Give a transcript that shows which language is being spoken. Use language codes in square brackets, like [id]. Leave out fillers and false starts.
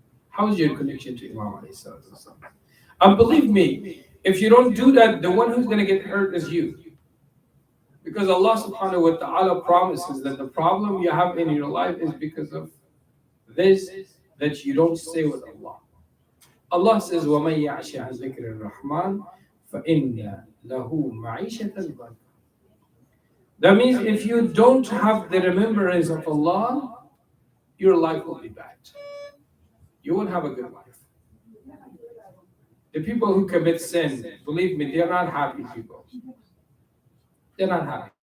[en] How is your connection to Imam alayhi salatu wasalam? And believe me, if you don't do that, the one who's going to get hurt is you. Because Allah subhanahu wa ta'ala promises that the problem you have in your life is because of this, that you don't stay with Allah. Allah says, [ar] وَمَنْ يَعْشِ عَنْ ذِكْرِ الرَّحْمَنِ فَإِنَّ لَهُ مَعِيشَةً ضَنْكًا. [en] That means if you don't have the remembrance of Allah, your life will be bad. You won't have a good life. The people who commit sin, believe me, they're not happy people. They're not happy.